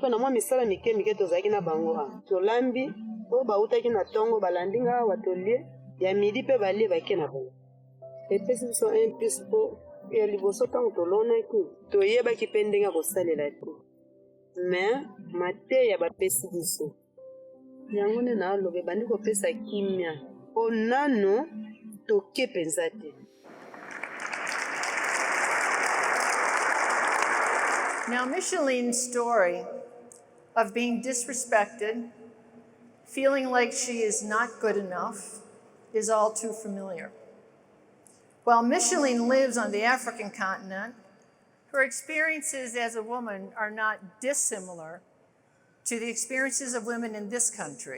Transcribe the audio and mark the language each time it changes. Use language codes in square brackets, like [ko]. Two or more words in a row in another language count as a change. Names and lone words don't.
[ln] mpe na mwa misala mike tozalaki na bango tolambi po bautaki na ntongo balandi ngai awa tolie ya midi mpe balie bake na bango epesi biso [fr] un plus [ln] po ya liboso ntango tolonaki toyebaki mpe ndenge ya kosalela te me mateya bapesi biso yango nde naaloba ebandi kopesa kimia po nano toke penza te. [en] Now, Micheline's story of being disrespected, feeling like she is not good enough, is all too familiar. While Micheline lives on the African continent, her experiences as a woman are not dissimilar to the experiences of women in this country.